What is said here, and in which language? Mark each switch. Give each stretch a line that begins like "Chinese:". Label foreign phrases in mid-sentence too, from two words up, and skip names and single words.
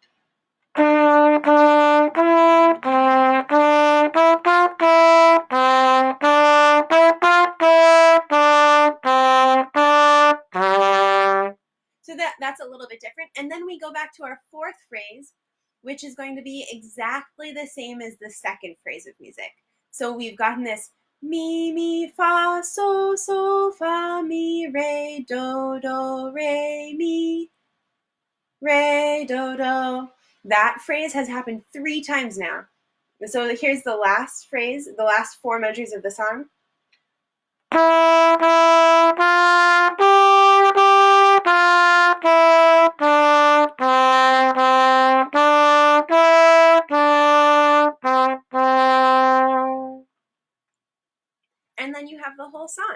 English: So that's a little bit different. And then we go back to our fourth phrase, which is going to be exactly the same as the second phrase of music. So we've gotten this mi, mi, fa, so, fa, mi, re, do, re, do. That phrase has happened 3 times now. So here's the last phrase, the last 4 measures of the song. And then you have the whole song.